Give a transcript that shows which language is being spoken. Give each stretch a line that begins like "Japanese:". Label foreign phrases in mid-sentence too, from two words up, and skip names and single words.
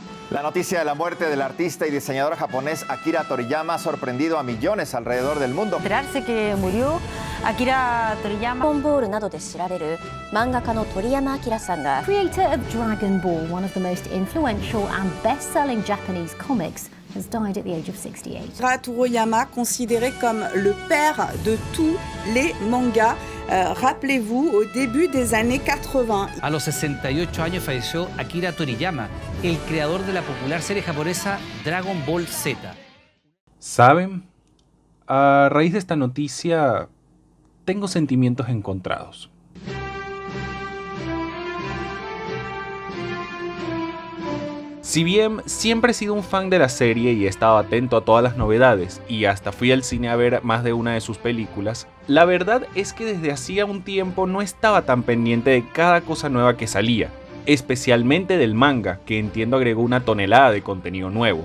Spanish: La noticia de la muerte del artista y diseñador japonés Akira Toriyama ha sorprendido a millones alrededor del mundo. Enterarse que murió Akira Toriyama.
Japanese: Dragon Ball などで知られる漫画家の鳥山明さんが
English: Creator of Dragon Ball, one of the most influential and best-selling Japanese comics, has died at the age of 68.
French: Akira Toriyama, considéré comme le père de tous les mangas, rappelez-vous, au début des années 80.
Spanish: A los 68 años falleció Akira Toriyama, el creador de la popular serie japonesa Dragon Ball Z. ¿Saben? A raíz de esta noticia, tengo sentimientos encontrados. Si bien siempre he sido un fan de la serie y he estado atento a todas las novedades y hasta fui al cine a ver más de una de sus películas, la verdad es que desde hacía un tiempo no estaba tan pendiente de cada cosa nueva que salía, especialmente del manga, que entiendo agregó una tonelada de contenido nuevo.